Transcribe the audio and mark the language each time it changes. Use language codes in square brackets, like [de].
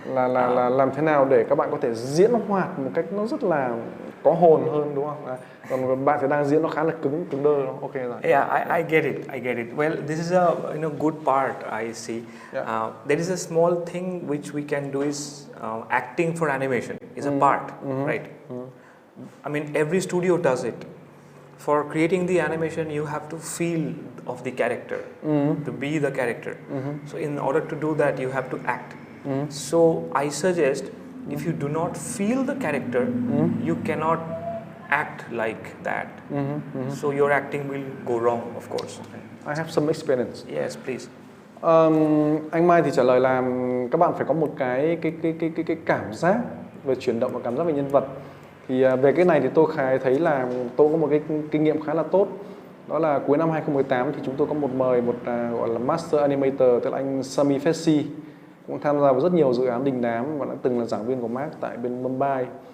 [vi] Là làm thế nào để các bạn có thể diễn hoạt một cách nó rất là có hồn hơn, đúng không? Còn bạn thì đang diễn nó khá là cứng đơ. Ok rồi. [en] Yeah, I get it. Well, this is a good part I see. There is a small thing which we can do is acting for animation is a part, right? I mean, every studio does it. For creating the animation, you have to feel of the character, to be the character. So in order to do that, you have to act. So I suggest, if you do not feel the character, you cannot act like that. So your acting will go wrong, of course. I have some experience. Yes, please. [vi] Anh Mai thì trả lời là các bạn phải có một cái cảm giác về chuyển động và cảm giác về nhân vật. Thì về cái này thì tôi thấy là tôi có một cái kinh nghiệm khá là tốt. Đó là cuối năm 2018 thì chúng tôi có mời một gọi là Master Animator, tức là anh Sami Fessi, cũng tham gia vào rất nhiều dự án đình đám và đã từng là giảng viên của MAAC tại bên Mumbai.